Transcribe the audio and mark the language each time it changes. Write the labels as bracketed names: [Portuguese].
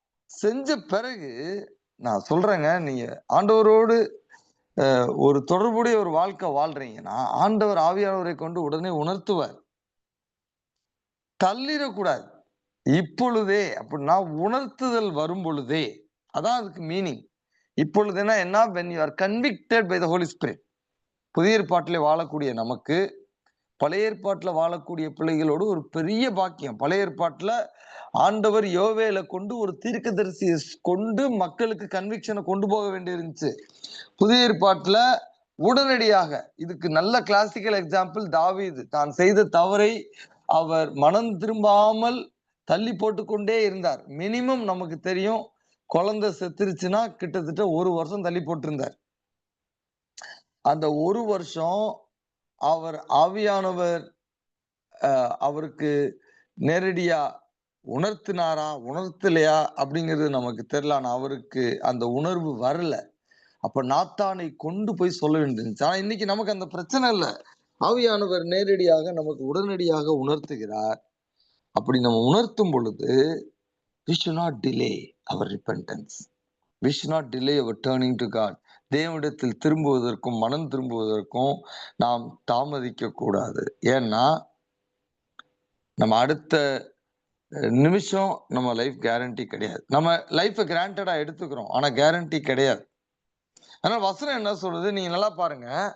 [Tamil] செஞ்ச பிறகு நான் சொல்றேங்க, நீங்க ஆண்டவரோடு ஒரு தொடர்புடைய ஒரு வாழ்க்கை வாழ்றீங்கன்னா ஆண்டவர் ஆவியானவரை கொண்டு உடனே உணர்த்துவார். தள்ளிடக்கூடாது. இப்பொழுதே அப்படின்னா உணர்த்துதல் வரும் பொழுதே, அதான் அதுக்கு மீனிங். இப்பொழுதுனா என்ன? [English] when you are convicted by the Holy Spirit. [Tamil] புதிய ஏற்பாட்டிலே வாழக்கூடிய நமக்கு பழைய ஏற்பாட்டுல வாழக்கூடிய பிள்ளைகளோடு ஒரு பெரிய பாக்கியம். பழைய ஏற்பாட்டுல ஆண்டவர் யோவேலை கொண்டு ஒரு தீர்க்கதரிசியை கொண்டு மக்களுக்கு கன்விக்ஷனை கொண்டு போக வேண்டியிருந்துச்சு. புதிய ஏற்பாட்டுல உடனடியாக, இதுக்கு நல்ல கிளாசிக்கல் எக்ஸாம்பிள் தாவீது. தான் செய்த தவறை அவர் மனம் திரும்பாமல் தள்ளி போட்டுக்கொண்டே இருந்தார். மினிமம் நமக்கு தெரியும், குழந்தை செத்துருச்சுன்னா கிட்டத்தட்ட 1 வருஷம் தள்ளி போட்டிருந்தார். அந்த 1 வருஷம் அவர் ஆவியானவர் அவருக்கு நேரடியா உணர்த்தினாரா உணர்த்தலையா அப்படிங்கிறது நமக்கு தெரியல. ஆனா அவருக்கு அந்த உணர்வு வரல. அப்ப நாத்தானை கொண்டு போய் சொல்ல வேண்டியிருந்துச்சு. ஆனா இன்னைக்கு நமக்கு அந்த பிரச்சனை இல்லை. ஆவியானவர் நேரடியாக நமக்கு உடனடியாக உணர்த்துகிறார். அப்படி நம்ம உணர்த்தும் பொழுது [English] we should not delay our repentance. We should not delay our turning to God. [Tamil] தேவனிடத்தில் திரும்புவதற்கும் மனம் திரும்புவதற்கும் நாம் தாமதிக்க கூடாது. ஏன்னா நம்ம அடுத்த நிமிஷம் நம்ம லைஃப் கேரண்டி கிடையாது. நம்ம லைஃபை கிராண்டடா எடுத்துக்கிறோம், ஆனா கேரண்டி கிடையாது. அதனால வசனம் என்ன சொல்றது? நீங்க நல்லா பாருங்க.